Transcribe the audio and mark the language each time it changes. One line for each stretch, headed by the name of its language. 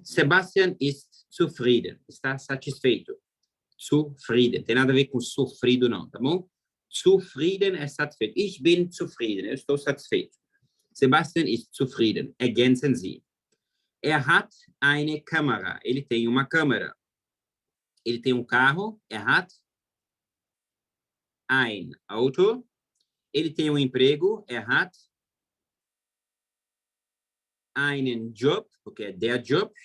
German: Sebastian ist zufrieden.
Portuguese: Está satisfeito. Zufrieden. Tem nada a ver com sofrido, não, tá bom? Zufrieden é satisfeito.
German: Ich bin zufrieden.
Portuguese: Eu estou satisfeito.
German: Sebastian ist zufrieden. Ergänzen Sie. Hat eine Kamera.
Portuguese: Ele tem uma câmera. Ele tem um carro.
German: Hat ein Auto.
Portuguese: Ele tem um emprego.
German: Hat einen Job,
Portuguese: porque é der Job.